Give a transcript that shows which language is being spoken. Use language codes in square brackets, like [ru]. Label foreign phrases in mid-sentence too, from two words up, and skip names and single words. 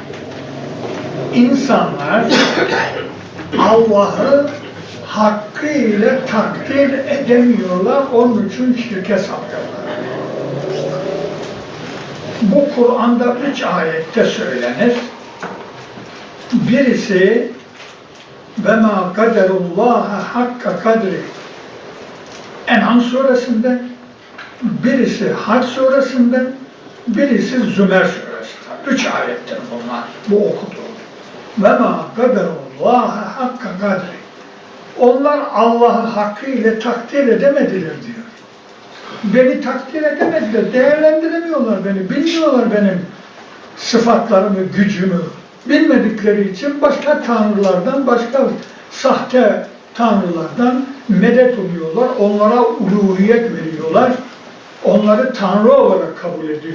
[tr] İnsanlar Allah'ı hakkıyla takdir edemiyorlar, onun için şirke sapıyorlar. Bu Kur'an'da 3 ayette söylenir. Birisi [ar] وَمَا قَدَرُ اللّٰهَ حَقَّ قَدْرِ [tr] En'am suresinde, birisi Hac suresinde, birisi Zümer suresinde. 3 ayettir bunlar, bu okuduğum. [ar] وَمَا قَدَرُ اللّٰهَ حَقَّ قَدْرِ [tr] Onlar Allah'ı hakkıyla takdir edemediler diyor. Beni takdir edemediler, değerlendiremiyorlar beni, bilmiyorlar benim sıfatlarımı, gücümü. Bilmedikleri için başka tanrılardan, başka sahte tanrılardan medet umuyorlar, onlara uluhiyet veriyorlar, onları tanrı olarak kabul ediyor.